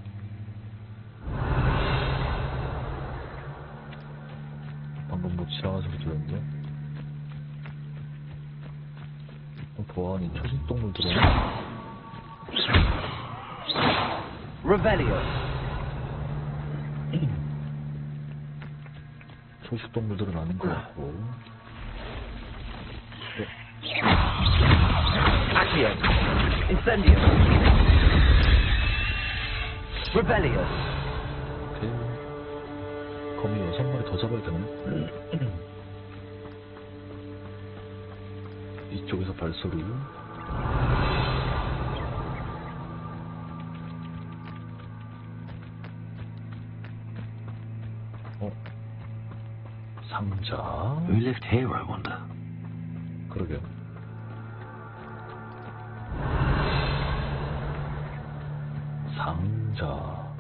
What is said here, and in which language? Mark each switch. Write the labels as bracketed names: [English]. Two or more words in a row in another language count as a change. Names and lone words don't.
[Korean] 방금 뭐 지나가는 소리 들었는데? 보아하니 초식동물 들어오네? Revelio. 초식동물들은 아닌 것 같고. Accio. Incendio. Revelio. 오케이. 거미 6마리 더 잡아야 되네. 이쪽에서 발소리. 상자. [English] Who lived here, I wonder? [Korean] 그러게요. 상자.